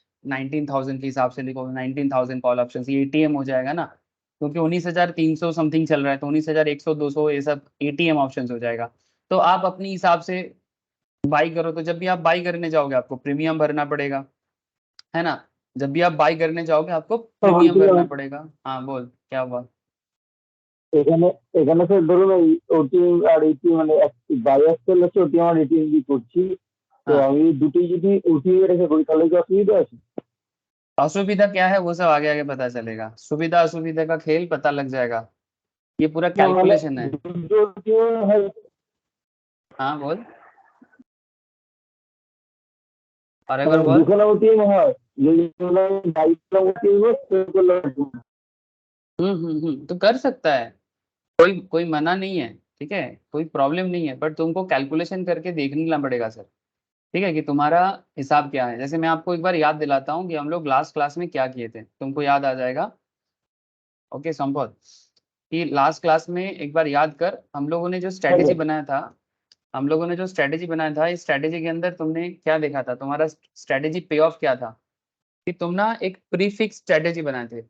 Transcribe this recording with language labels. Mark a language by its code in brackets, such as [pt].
[hi] 19,000 के हिसाब से लिखोगे 19,000 कॉल ऑप्शन, ये एटीएम हो जाएगा ना, क्योंकि 19,300 समथिंग चल रहा है, तो 19,100 200 ये सब एटीएम ऑप्शन हो जाएगा। तो आप अपनी हिसाब से बाई करो। तो जब भी आप बाई करने जाओगे आपको प्रीमियम भरना पड़ेगा, है ना। जब भी आप बाई करने जाओगे आपको प्रीमियम भरना पड़ेगा। हाँ बोल, क्या हुआ? [bn] এখানে এখানে স্যার ধরুন ওই ওটিএম আর এটিএম মানে বাই আসতে হচ্ছে ওটিএম আর এটিএম দিয়ে করছি, তো [hi] हाँ। [bn] আমি দুটোই যদি ওটিএম রেখে করি তাহলে কি অসুবিধা আছে? [hi] असुविधा क्या है वो सब आगे आगे पता चलेगा, सुविधा असुविधा का खेल पता लग जाएगा, ये पूरा [bn] না মানে [hi] कैलकुलेशन है। [bn] দুটো OTM হয়, [hi] हाँ बोल, और एक बार बोल। [bn] দুখানা ওটিএম হয়, যদি আমি বাই করলাম ওটিএম সেভ করলাম OTM। [hi] तो कर सकता है, कोई कोई मना नहीं है, ठीक है, कोई प्रॉब्लम नहीं है, बट तुमको कैलकुलेशन करके देखना पड़ेगा सर, ठीक है, कि तुम्हारा हिसाब क्या है। जैसे मैं आपको एक बार याद दिलाता हूँ कि हम लोग लास्ट क्लास में क्या किए थे, तुमको याद आ जाएगा। ओके संपत, कि लास्ट क्लास में एक बार याद कर, हम लोगों ने जो स्ट्रेटेजी बनाया था, हम लोगों ने जो स्ट्रेटेजी बनाया था, इस स्ट्रेटेजी के अंदर तुमने क्या देखा था, तुम्हारा स्ट्रेटेजी पे ऑफ क्या था, कि तुम ना एक प्रीफिक्स स्ट्रेटेजी बनाए थे।